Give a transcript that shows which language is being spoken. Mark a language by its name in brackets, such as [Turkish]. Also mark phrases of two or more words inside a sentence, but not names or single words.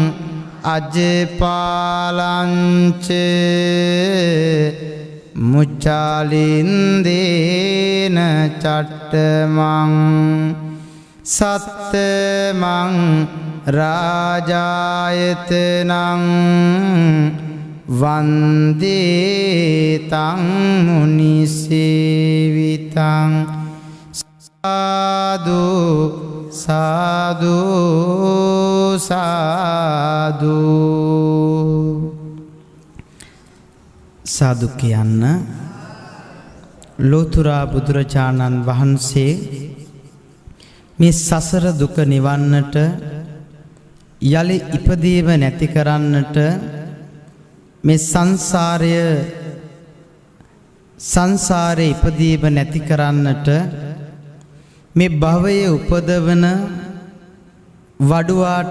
[Pali] අජපාලංච මුචාලින්දේන චට්ඨමං සත්තමං රාජායතනං වන්දේතං මුනිසේවිතං සාදු සාදු සාදු සාදු [Sinhala] කියන්න ලෝතුරා බුදුරජාණන් වහන්සේ මේ සසර දුක නිවන්නට යලි ඉපදීම නැති කරන්නට මේ සංසාරයේ ඉපදීම නැති කරන්නට මේ භවයේ උපදවන වඩුවාට